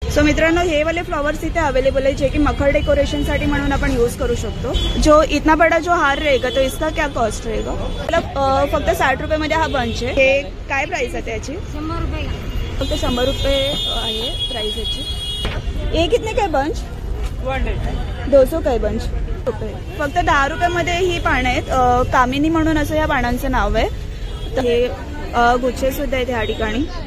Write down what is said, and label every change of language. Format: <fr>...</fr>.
<mr>So मित्रांनो हे वाले फ्लावर्स इथे अवेलेबल है जो कि मखर डेकोरेशन साठी म्हणून आपण यूज करू शकतो।</mr> <hi>जो इतना बड़ा जो हार रहेगा तो इसका क्या कॉस्ट रहेगा?</hi> <mr>मतलब फक्त 60 रुपये मध्ये हा बंच आहे। हे काय प्राइस आहे त्याची? 100 रुपये। फक्त 100 रुपये आहे प्राइस याची।</mr> <hi>ये कितने का बंच? 200 का बंच रुपये।</hi> <mr>फक्त 10 रुपये मध्ये ही पानं आहेत। कामिनी म्हणून असं या पानांचं नाव आहे। तर हे गुच्छे सुद्धा आहेत या ठिकाणी।</mr>